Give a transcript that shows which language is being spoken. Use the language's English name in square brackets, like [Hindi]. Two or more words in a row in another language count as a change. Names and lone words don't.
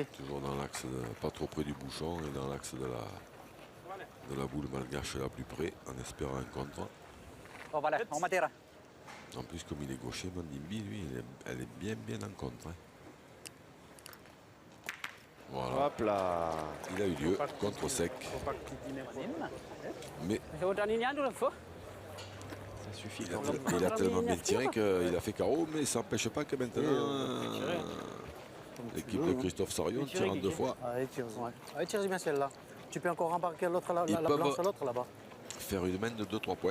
[French] toujours dans l'axe, pas trop près du bouchon et dans l'axe de la boule malgache la plus près, en espérant un contre. oh voilà, on matera. En plus, comme il est gaucher, Mandimbi, lui, elle est bien en contre. Hein. Voilà, Hop là. il a eu lieu, contre sec. Mais [Indonesian] Saya udah ni dulu, Fo. [French] Ça suffit il a, quand même. il a tellement bien tiré qu'il a fait carreau, mais ça n'empêche pas que maintenant, l'équipe de Christophe Sario tire en 2 fois. Allez, tire. Allez, tire bien celle-là. Tu peux encore embarquer l'autre, la Ils blanche peuvent- à l'autre là-bas. Faire une main de 2-3 points.